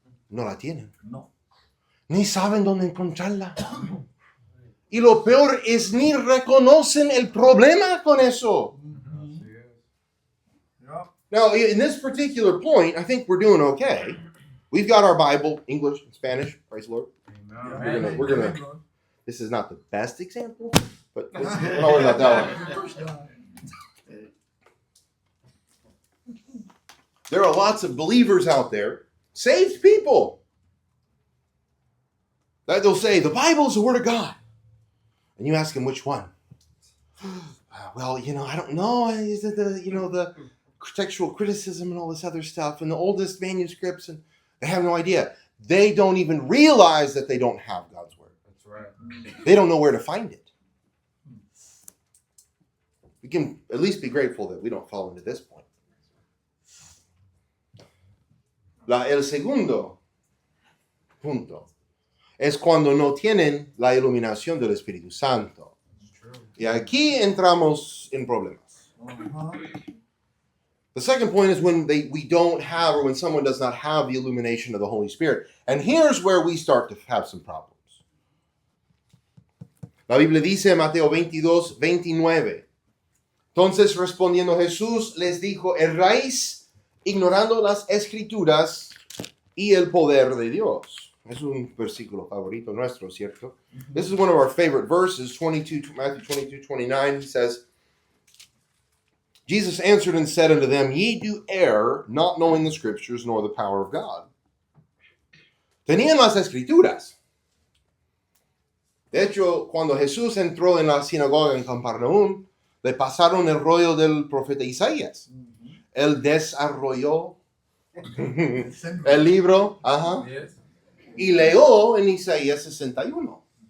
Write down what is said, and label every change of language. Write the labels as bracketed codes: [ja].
[es] No la tienen. No. Ni saben dónde encontrarla. Y lo peor es ni reconocen el problema con eso. Así es. [en] Yeah. Now, in this particular point, I think we're doing okay. We've got our Bible, English and Spanish, praise the Lord. Amen. We're gonna- This is not the best example, but we're not worried about that one. There are lots of believers out there, saved people, that they'll say, the Bible is the Word of God. And you ask them, which one? Well, I don't know. Is it the textual criticism and all this other stuff and the oldest manuscripts? And they have no idea. They don't even realize that they don't have God's Word. That's right. They don't know where to find it. We can at least be grateful that we don't fall into this point. [es] El segundo punto es cuando no tienen la iluminación del Espíritu Santo. [en] It's true. [es] Y aquí entramos en problemas. Uh-huh. [en] The second point is when we don't have, or when someone does not have the illumination of the Holy Spirit. And here's where we start to have some problems. [es] La Biblia dice en Mateo 22, 29. Entonces respondiendo Jesús les dijo, erráis ignorando las Escrituras y el poder de Dios. Es un versículo favorito nuestro, ¿cierto? This is one of our favorite verses, Matthew 22, 29. He says, Jesus answered and said unto them, ye do err, not knowing the Scriptures nor the power of God. Tenían las Escrituras. De hecho, cuando Jesús entró en la sinagoga en Capernaum, le pasaron el rollo del profeta Isaías. Él desarrolló el libro, [en] Yes. [es] y leyó en Isaías 61.